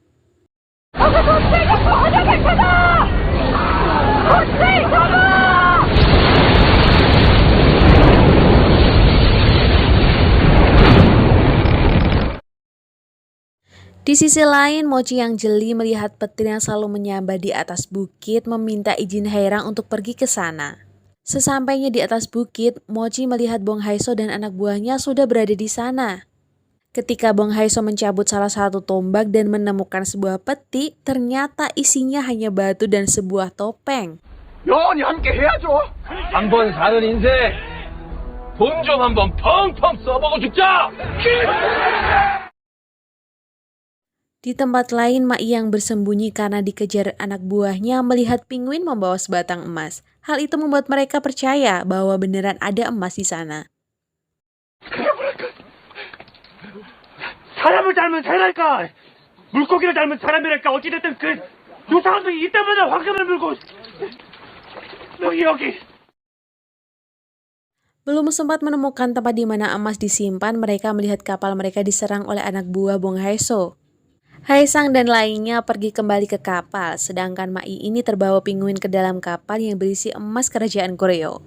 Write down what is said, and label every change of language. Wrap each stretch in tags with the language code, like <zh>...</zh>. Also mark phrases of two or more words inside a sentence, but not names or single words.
<id>Di sisi lain, Mochi yang jeli melihat petir yang selalu menyambar di atas bukit meminta izin Haerang untuk pergi ke sana. Sesampainya di atas bukit, Mochi melihat Bong Hae-so dan anak buahnya sudah berada di sana. Ketika Bong Hae-so mencabut salah satu tombak dan menemukan sebuah peti, ternyata isinya hanya batu dan sebuah topeng.</id> <ko>영원히 함께 해야죠. 한 번 사는 인생 돈 좀 한번 펑펑 써보고 죽자.</ko> <id>Di tempat lain, Ma-i yang bersembunyi karena dikejar anak buahnya melihat penguin membawa sebatang emas. Hal itu membuat mereka percaya bahwa beneran ada emas di sana.</id> <ko>사람을 닮은 새랄까. 물고기를 닮은 사람이랄까 어찌됐든 두 사람도 이때마다 황금을 물고 여기.</ko> <id>Belum sempat menemukan tempat di mana emas disimpan, mereka melihat kapal mereka diserang oleh anak buah Bong Haeso. Haesang dan lainnya pergi kembali ke kapal, sedangkan Mai ini terbawa Pinguin ke dalam kapal yang berisi emas kerajaan Goryeo.</id>